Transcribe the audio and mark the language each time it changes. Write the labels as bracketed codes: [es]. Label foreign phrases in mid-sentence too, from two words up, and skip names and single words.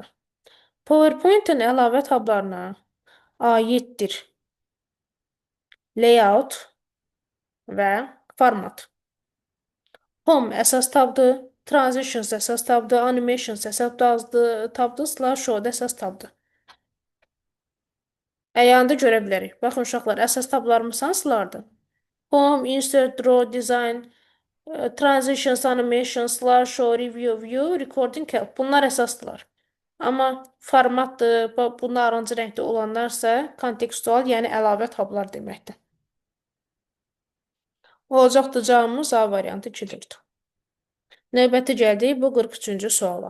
[az] PowerPoint-in əlavə tablarına aiddir layout və format. Home əsas tabdır, transitions əsas tabdır, animations əsas tabdır, slideshow da əsas tabdır. Əyanda görə bilərik. Baxın uşaqlar, əsas tablarımız hansılardır? [en] Home, insert, draw, design, transitions, animations, slideshow, review, view, recording, help. [az] Bunlar əsasdırlar. Amma formatdır, bunlar narıncı rəngdə olanlarsa kontekstual, yəni əlavə tablar deməkdir. Olacaqdır cavabımız A variantı 2-dir. Növbəti gəldik bu 43-cü suala.